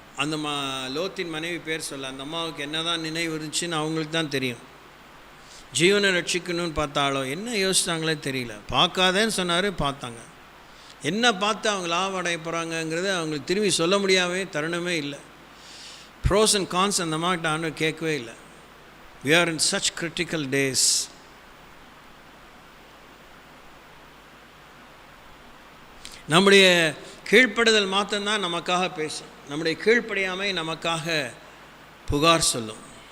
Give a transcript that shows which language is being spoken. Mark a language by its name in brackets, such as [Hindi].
[Tamil] அந்த லோத்தின் மனைவி பேர் சொல்ல, அந்த அம்மாவுக்கு என்ன தான் நினைவு இருந்துச்சுன்னு அவங்களுக்கு தான் தெரியும். ஜீவனை ரட்சிக்கணும்னு பார்த்தாலோ என்ன யோசித்தாங்களே தெரியல. பார்க்காதேன்னு சொன்னார், பார்த்தாங்க. என்ன பார்த்து அவங்க லாபம் அடைய போகிறாங்கங்கிறது அவங்களுக்கு திரும்பி சொல்ல முடியாமே தருணமே இல்லை. ப்ரோஸ் அண்ட் கான்ஸ் அந்த மாதிரி ஆண்டவர் கேட்கவே இல்லை. [English] we are in such critical days. [Tamil] நம்முடைய கீழ்ப்படுதல் மாத்திரம்தான் நமக்காக பேசும். நம்முடைய கீழ்ப்படியாமை நமக்காக புகார் சொல்லும்.